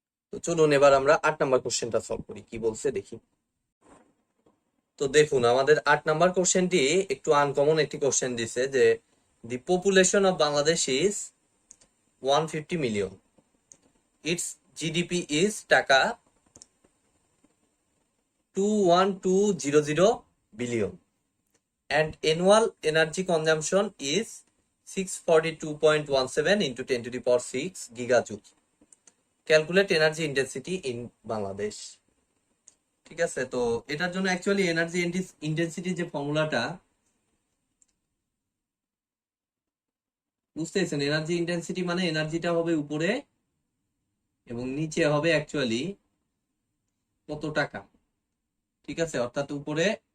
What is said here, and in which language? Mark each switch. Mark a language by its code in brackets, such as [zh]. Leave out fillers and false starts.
[bn] তো চলুন এবার আমরা 8 নাম্বার কোশ্চেনটা সলভ করি, কি বলছে দেখি। তো দেখুন আমাদের 8 নাম্বার কোশ্চেনটি একটু আনকমন একটি কোশ্চেন দিছে, যে [en] The population of Bangladesh is 150 million, its GDP is taka 21200 billion, and annual energy consumption is 642.17 into 10 to the power 6 gigajoule. Calculate energy intensity in Bangladesh. [bn] ঠিক আছে, তো এটার জন্য অ্যাকচুয়ালি এনার্জি ইন্টেন্সিটি যে ফর্মুলাটা বুঝতেছেন, এনার্জি ইন্টেন্সিটি মানে এনার্জিটা হবে উপরে এবং নিচে হবে অ্যাকচুয়ালি কত টাকা, ঠিক আছে। অর্থাৎ উপরে